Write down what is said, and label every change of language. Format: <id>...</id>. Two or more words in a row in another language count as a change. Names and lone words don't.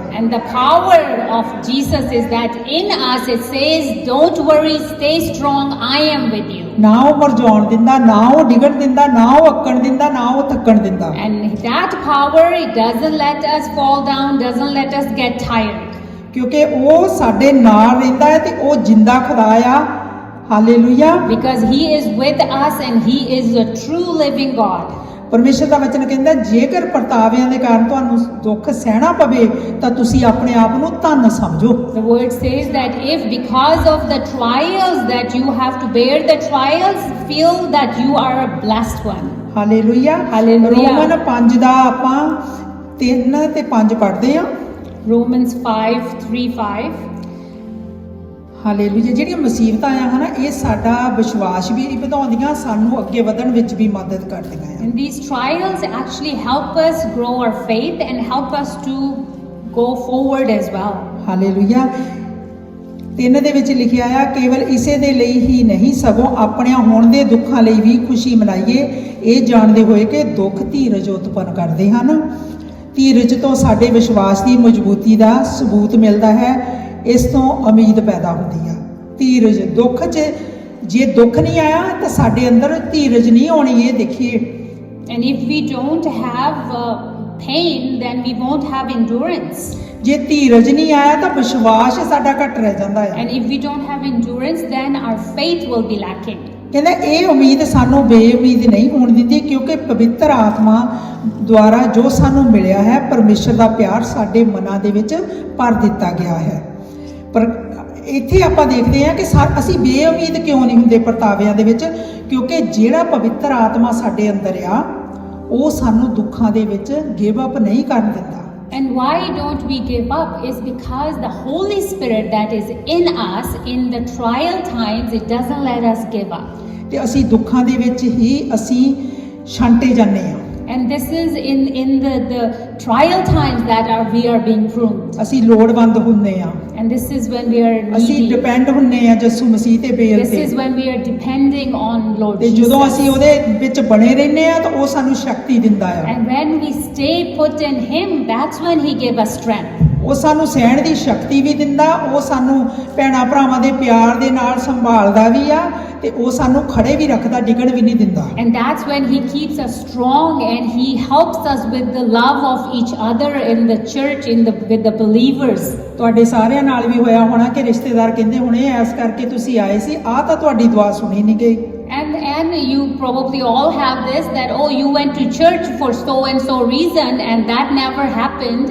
<en>And the power of Jesus is that in us it says, don't worry, stay strong, I am with you.</en> <pa>ਨਾ ਉਹ ਮਰਜਾਉਣ ਦਿੰਦਾ, ਨਾ ਉਹ ਡਿਗਣ ਦਿੰਦਾ, ਨਾ ਉਹ ਅੱਕਣ ਦਿੰਦਾ, ਨਾ ਉਹ ਥੱਕਣ ਦਿੰਦਾ।</pa> <en>And that power, it doesn't let us fall down, doesn't let us get tired.</en> <pa>ਕਿਉਂਕਿ ਉਹ ਸਾਡੇ ਨਾਲ ਰਹਿੰਦਾ ਹੈ ਤੇ ਉਹ ਜਿੰਦਾ ਖੁਦਾ ਆ। ਹਾਲੇਲੂਇਆ।</pa> <en>Because he is with us and he is a true living God.</en> <pa>ਪਰਮੇਸ਼ਰ ਦਾ ਵਚਨ ਕਹਿੰਦਾ ਜੇਕਰ ਪਰਤਾਵਿਆਂ ਦੇ ਕਾਰਨ ਤੁਹਾਨੂੰ ਦੁੱਖ ਸਹਿਣਾ ਪਵੇ ਤਾਂ ਤੁਸੀਂ ਆਪਣੇ ਆਪ ਨੂੰ ਧੰਨ ਸਮਝੋ।</pa> <en>The word says that if because of the trials that you have to bear the trials, feel that you are a blessed one.</en> <pa>ਹਾਲੇਲੂਇਆ। ਹਾਲੇਲੂਇਆ। ਰੋਮਨ 5 ਦਾ ਆਪਾਂ 3 ਤੇ 5 ਪੜ੍ਹਦੇ ਹਾਂ। Romans 5:3-5. ਹਾਲੇਲੂਇਆ। ਜਿਹੜੀਆਂ ਮੁਸੀਬਤਾਂ ਆ ਹਨਾ, ਇਹ ਸਾਡਾ ਵਿਸ਼ਵਾਸ ਵੀ ਵਧਾਉਂਦੀਆਂ, ਸਾਨੂੰ ਅੱਗੇ ਵਧਣ ਵਿੱਚ ਵੀ ਮਦਦ ਕਰਦੀਆਂ ਆ।</pa> <en>And these trials actually help us grow our faith and help us to go forward as well.</en> <pa>ਹਾਲੇਲੂਇਆ। 3 ਦੇ ਵਿੱਚ ਲਿਖਿਆ ਆ, ਕੇਵਲ ਇਸੇ ਦੇ ਲਈ ਹੀ ਨਹੀਂ ਸਗੋਂ ਆਪਣਿਆਂ ਹੋਣ ਦੇ ਦੁੱਖਾਂ ਲਈ ਵੀ ਖੁਸ਼ੀ ਮਨਾਈਏ, ਇਹ ਜਾਣਦੇ ਹੋਏ ਕਿ ਦੁੱਖ ਧੀਰਜ ਉਤਪੰਨ ਕਰਦੇ ਹਨ। ਧੀਰਜ ਤੋਂ ਸਾਡੇ ਵਿਸ਼ਵਾਸ ਦੀ ਮਜ਼ਬੂਤੀ ਦਾ ਸਬੂਤ ਮਿਲਦਾ ਹੈ, ਇਸ ਤੋਂ ਉਮੀਦ ਪੈਦਾ ਹੁੰਦੀ ਆ। ਧੀਰਜ ਦੁੱਖ 'ਚ ਜੇ ਦੁੱਖ ਨਹੀਂ ਆਇਆ ਤਾਂ ਸਾਡੇ ਅੰਦਰ ਧੀਰਜ ਨਹੀਂ ਆਉਣੀ, ਇਹ ਦੇਖੀਏ।</pa> <en>And if we don't have pain, then we won't have endurance.</en> <pa>ਜੇ ਧੀਰਜ ਨਹੀਂ ਆਇਆ ਤਾਂ ਵਿਸ਼ਵਾਸ ਸਾਡਾ ਘੱਟ ਰਹਿ ਜਾਂਦਾ ਹੈ।</pa> <en>And if we don't have endurance, then our faith will be lacking.</en> <pa>ਕਹਿੰਦਾ ਇਹ ਉਮੀਦ ਸਾਨੂੰ ਬੇਉਮੀਦ ਨਹੀਂ ਹੋਣ ਦਿੰਦੀ, ਕਿਉਂਕਿ ਪਵਿੱਤਰ ਆਤਮਾ ਦੁਆਰਾ ਜੋ ਸਾਨੂੰ ਮਿਲਿਆ ਹੈ, ਪਰਮੇਸ਼ਰ ਦਾ ਪਿਆਰ ਸਾਡੇ ਮਨਾਂ ਦੇ ਵਿੱਚ ਭਰ ਦਿੱਤਾ ਗਿਆ ਹੈ। ਪਰ ਇੱਥੇ ਆਪਾਂ ਦੇਖਦੇ ਹਾਂ ਕਿ ਅਸੀਂ ਬੇਉਮੀਦ ਕਿਉਂ ਨਹੀਂ ਹੁੰਦੇ ਪਰਤਾਵਿਆਂ ਦੇ ਵਿੱਚ, ਕਿਉਂਕਿ ਜਿਹੜਾ ਪਵਿੱਤਰ ਆਤਮਾ ਸਾਡੇ ਅੰਦਰ ਆ ਉਹ ਸਾਨੂੰ ਦੁੱਖਾਂ ਦੇ ਵਿੱਚ</pa> <en>give up</en> <pa>ਨਹੀਂ ਕਰਨ ਦਿੰਦਾ।</pa> <en>And why don't we give up is because the Holy Spirit that is in us in the trial times, it doesn't let us give up.</en> <pa>ਤੇ ਅਸੀਂ ਦੁੱਖਾਂ ਦੇ ਵਿੱਚ ਹੀ ਅਸੀਂ ਛਾਂਟੇ ਜਾਂਦੇ ਹਾਂ।</pa> <en>And this is in the trial times that we are being pruned.</en> <pa>ਅਸੀਂ ਲੋੜਵੰਦ ਹੁੰਦੇ ਆ।</pa> <en>And this is when we are</en> <pa>ਅਸੀਂ</pa> <en>needy.</en> <pa>ਡਿਪੈਂਡ ਹੁੰਦੇ ਆ ਯਿਸੂ ਮਸੀਹ ਤੇ ਬੇਲ</pa> <en>This</en> <pa>ਤੇ।</pa> <en>is when we are depending on Lord</en> <pa>ਤੇ ਜਦੋਂ</pa> <en>Jesus.</en> <pa>ਅਸੀਂ ਉਹਦੇ ਵਿੱਚ ਬਣੇ ਰਹਿੰਦੇ ਆ ਤਾਂ ਉਹ ਸਾਨੂੰ ਸ਼ਕਤੀ ਦਿੰਦਾ ਆ।</pa> <en>And when we stay put in Him, that's when He gives us strength.</en> <pa>ਉਹ ਸਾਨੂੰ ਸਹਿਣ ਦੀ ਸ਼ਕਤੀ ਵੀ ਦਿੰਦਾ, ਉਹ ਸਾਨੂੰ ਭੈਣਾਂ ਭਰਾਵਾਂ ਦੇ ਪਿਆਰ ਦੇ ਨਾਲ ਸੰਭਾਲਦਾ ਵੀ ਆ, ਤੇ ਉਹ ਸਾਨੂੰ ਖੜੇ ਵੀ ਰੱਖਦਾ, ਡਿੱਗਣ ਵੀ ਨਹੀਂ ਦਿੰਦਾ।</pa> <en>And that's when He keeps us strong and He helps us with the love of each other in the church, with the believers.</en> <pa>ਤੁਹਾਡੇ ਸਾਰਿਆਂ ਨਾਲ ਵੀ ਹੋਇਆ ਹੋਣਾ ਕਿ ਰਿਸ਼ਤੇਦਾਰ ਕਹਿੰਦੇ ਹੁਣੇ ਐਸ ਕਰਕੇ ਤੁਸੀਂ ਆਏ ਸੀ, ਆਹ ਤਾਂ ਤੁਹਾਡੀ ਦੁਆ ਸੁਣੀ ਨਹੀਂ ਗਈ।</pa> <en>And you probably all have this, that oh, you went to church for so and so reason and that never happened.</en>